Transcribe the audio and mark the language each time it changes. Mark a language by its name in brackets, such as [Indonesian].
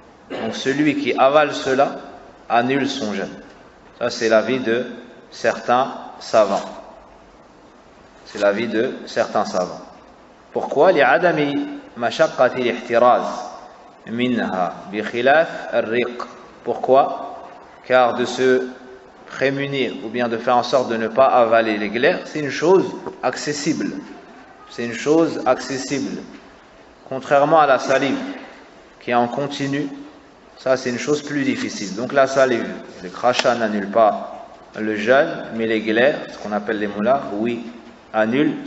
[French] Donc celui qui avale cela annule son jeûne. Ça, c'est l'avis de certains savants. C'est l'avis de certains savants. Pourquoi? [Arabic] لعدم مشقة الاحتراز منها بخلاف الريق. [French] Pourquoi? Car de se prémunir ou bien de faire en sorte de ne pas avaler les glaires, c'est une chose accessible. C'est une chose accessible. Contrairement à la salive qui est en continu, ça c'est une chose plus difficile. Donc la salive, le crachat n'annule pas le jeûne, mais les glaires, ce qu'on appelle les molars, oui, annulent.